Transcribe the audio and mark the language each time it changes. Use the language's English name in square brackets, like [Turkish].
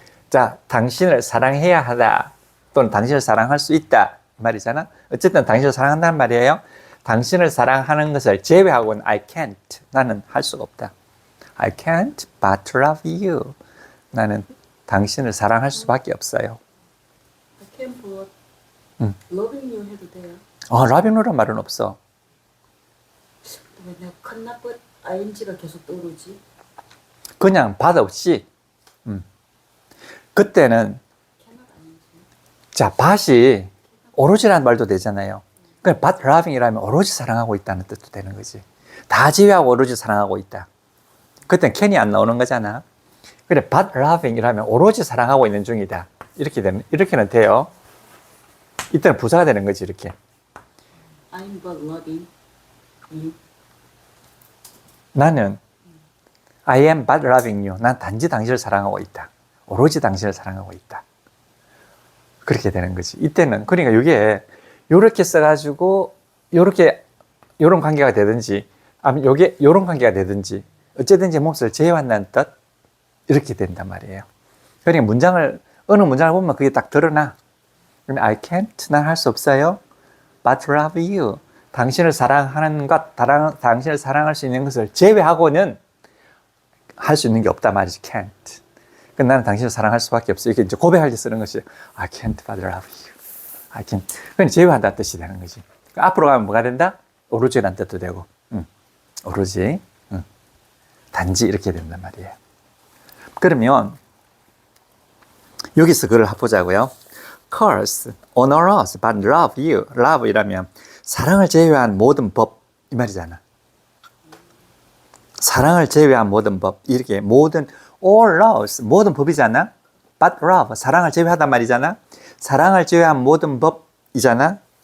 [Korean] 자, 당신을 사랑해야 하다. 또는 당신을 사랑할 수 있다. 말이잖아. 어쨌든 당신을 사랑한다는 말이에요. 당신을 사랑하는 것을 제외하고는 [English] I can't. [Korean] 나는 할 수가 없다. [English] I can't but to love you. [Korean] 나는 당신을 사랑할 수밖에 없어요. [English] I can't but loving you [Korean] 해도 돼요? loving you란 말은 없어. 왜 내가 컷나벗 ing가 계속 떠오르지? 그냥 받 없이. 그때는 자, 밭이 오로지라는 말도 되잖아요. 그러니까 [English] but loving [Korean] 이라면 오로지 사랑하고 있다는 뜻도 되는 거지. 다 제외하고 오로지 사랑하고 있다. 그때는 can이 안 나오는 거잖아. 그래, [English] but loving [Korean] 이라면 오로지 사랑하고 있는 중이다. 이렇게는 돼요. 이때는 부사가 되는 거지, 이렇게. [English] I'm but loving you. [Korean] 나는 [English] I am but loving you. [Korean] 난 단지 당신을 사랑하고 있다. 오로지 당신을 사랑하고 있다. 그렇게 되는 거지. 이때는, 그러니까 이게 요렇게 써가지고 요런 관계가 되든지 아니면 요게 요런 관계가 되든지 어쨌든지 몫을 제외한다는 뜻 이렇게 된단 말이에요. 그러니까 어느 문장을 보면 그게 딱 드러나. [English] I can't, [Korean] 난 할 수 없어요. [English] but love you. [Korean] 당신을 사랑하는 것, 당신을 사랑할 수 있는 것을 제외하고는 할 수 있는 게 없단 말이지. [English] can't. [Korean] 그러니까 나는 당신을 사랑할 수밖에 없어. 이게 이제 고백할 때 쓰는 것이 [English] I can't but love you. I can't. [Korean] 그러니까 제외한다는 뜻이 되는 거지. 그러니까 앞으로 가면 뭐가 된다? 오로지라는 뜻도 되고, 오로지, 단지 이렇게 된단 말이에요. 그러면 여기서 그걸 보자고요. [English] curse, honor us, but love you. [Korean] love 이라면 사랑을 제외한 모든 법 이 말이잖아. 사랑을 제외한 모든 법 이렇게 모든 [English] all laws [Korean] 모든 법이잖아. [English] but love, [Korean] 사랑을 제외하단 말이잖아. 사랑을 제외한 모든 법이잖아.